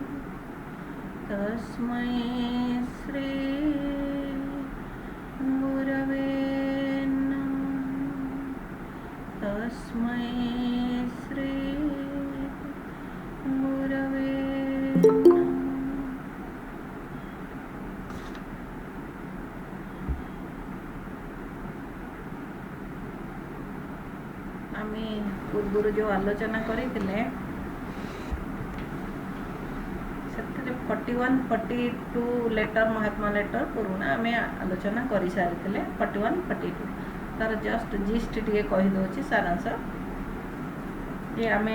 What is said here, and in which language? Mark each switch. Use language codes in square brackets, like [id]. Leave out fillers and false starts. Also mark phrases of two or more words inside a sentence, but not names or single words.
[sa] तस्मै श्री गुरवे नमः। तस्मै श्री गुरवे नमः। [or] ଆମେ ପୂର୍ବ ଯୋ ଆଲୋଚନା କରିଥିଲେ ସେଥିରେ 41 42 ଲେଟର ମହାତ୍ମା ଲେଟର ପୁରୁଣା ଆମେ ଆଲୋଚନା କରି ସାରିଥିଲେ 41 42 ତାର [en] just gist [or] ଟିକେ କହି ଦେଉଛି ସାରାଂଶ ଯେ ଆମେ